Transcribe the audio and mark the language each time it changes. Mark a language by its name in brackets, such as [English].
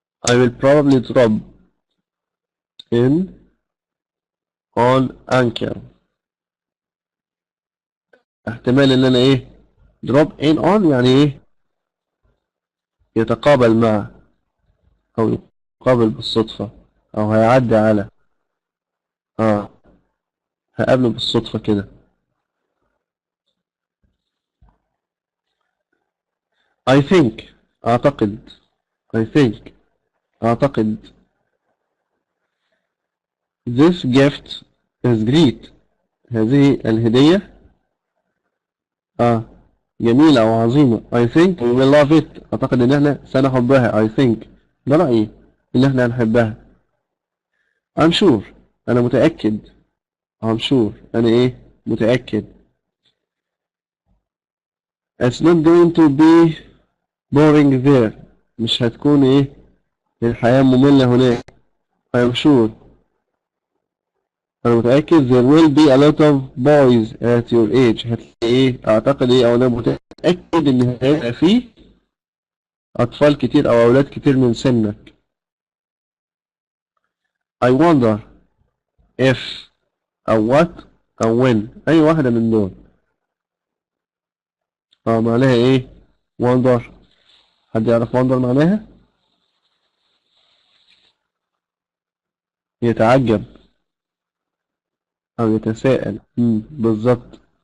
[English] I will probably drop in on anchor. [Arabic] احتمال ان انا ايه؟ drop in on يعني ايه؟ يتقابل مع او يقابل بالصدفة او هيعدي على اه هقابله بالصدفة كده. [English] I think [Arabic] اعتقد. [English] I think اعتقد. This gift is great. [Arabic] هذه الهدية جميلة او عظيمة. [English] I think we will love it. [Arabic] اعتقد ان احنا سنحبها. [English] I think [Arabic] ده رأيي ان احنا هنحبها. [English] I'm sure [Arabic] انا متأكد. I'm sure انا ايه؟ متأكد. [English] It's not going to be boring there. [Arabic] مش هتكون ايه؟ الحياة مملة هناك. [English] I'm sure [Arabic] انا متأكد [English] there will be a lot of boys at your age. [Arabic] هتلاقي ايه؟ اعتقد ايه او انا متأكد ان هيبقى فيه اطفال كتير او اولاد كتير من سنك. [English] I wonder if او what او when. [Arabic] اي واحدة من دول معناها ايه؟ wonder. حد يعرف wonder معناها؟ يتعجب او يتساءل. بالظبط.